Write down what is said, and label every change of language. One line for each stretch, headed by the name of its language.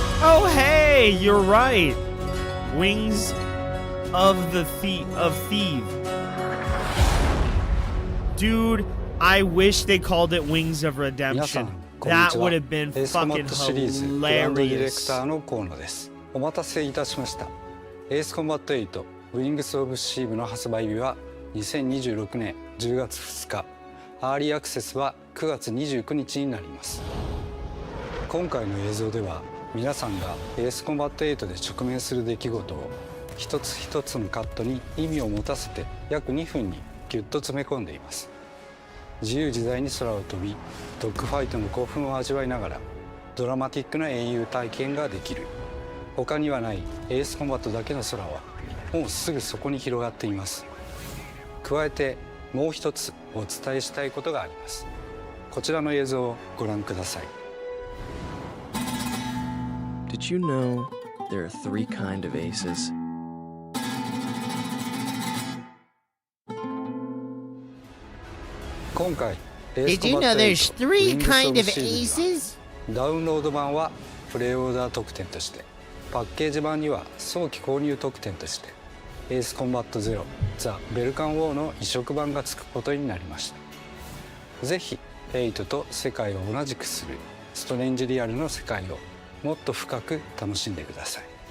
English: Oh, hey, you're right. Wings of the Thief. Dude, I wish they called it Wings of Redemption. That would have been fucking hilarious.
Japanese: お待たせいたしました。エースコンバット8 Wings of Steel の発売日は2026年10月2日。アーリーアクセスは9月29日になります。今回の映像では皆さんがエースコンバット8で直面する出来事を一つ一つのカットに意味を持たせて約2分にギュッと詰め込んでいます。自由自在に空を飛びドッグファイトの興奮を味わいながらドラマティックな英雄体験ができる。他にはないエースコンバットだけの空はもうすぐそこに広がっています。加えてもう一つお伝えしたいことがあります。こちらの映像をご覧ください。
English: Did you know there are 3 kinds of aces? Did you know there's 3 kinds of aces?
Japanese: ダウンロード版はプレイオーダー特典として、パッケージ版には早期購入特典としてエースコンバットゼロザ・ベルカンウォーの移植版がつくことになりました。ぜひ8と世界を同じくするストレンジリアルの世界をもっと深く楽しんでください。